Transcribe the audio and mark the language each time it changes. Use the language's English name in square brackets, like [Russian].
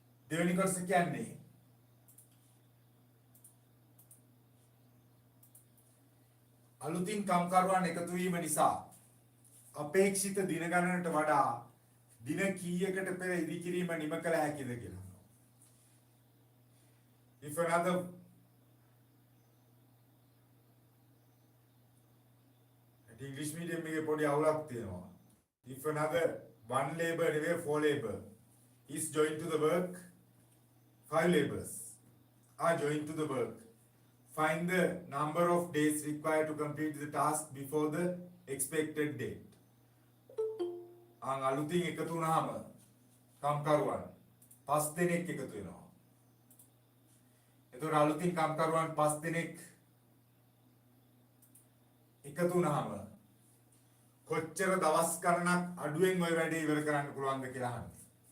[Sinhala] දෙවෙනි කොටස කියන්නේ අලුතින් කම්කරුවන් එකතු වීම නිසා අපේක්ෂිත දින ගණනට වඩා දින කීයකට පෙර ඉදිකිරීම නිම කළ හැකිද කියලා. [English] If another [Sinhala] English medium එකේ පොඩි අවුලක් තියෙනවා. [English] If another 1 labor, anyway 4 labor is joined to the work, 5 laborers are joined to the work. find the number of days required to complete the task before the expected date. [Sinhala] අලුතින් එකතු වුණාම කම්කරුවන් 5 දෙනෙක් එකතු වෙනවා. එතකොට අලුතින් කම්කරුවන් 5 දෙනෙක් එකතු වුණාම කොච්චර දවස් ගණනක් අඩුවෙන් ওই වැඩේ ඉවර කරන්න පුළුවන්ද කියලා අහන්නේ.